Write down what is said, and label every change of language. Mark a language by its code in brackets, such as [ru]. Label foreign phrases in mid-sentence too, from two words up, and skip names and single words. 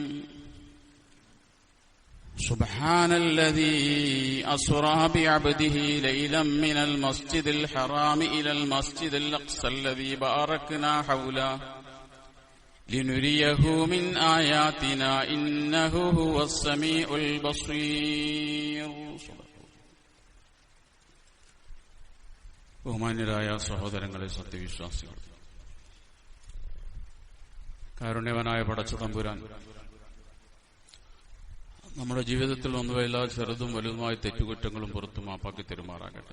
[ar] سبحان الذي أسرى بعبده ليلا من المسجد الحرام إلى المسجد الأقصى الذي باركنا حوله لنريه من آياتنا إنه هو السميع البصير. [ml] ബഹുമാന്യരായ സഹോദരങ്ങളെ, സത്യവിശ്വാസികൾ, കാരുണ്യവനായ പടച്ച തമ്പുരാൻ നമ്മുടെ ജീവിതത്തിൽ വന്നുവ എല്ലാ ചെറുതും വലുതുമായ തെറ്റുകുറ്റങ്ങളും പുറത്തു മാപ്പാക്കി തെരുമാറാകട്ടെ.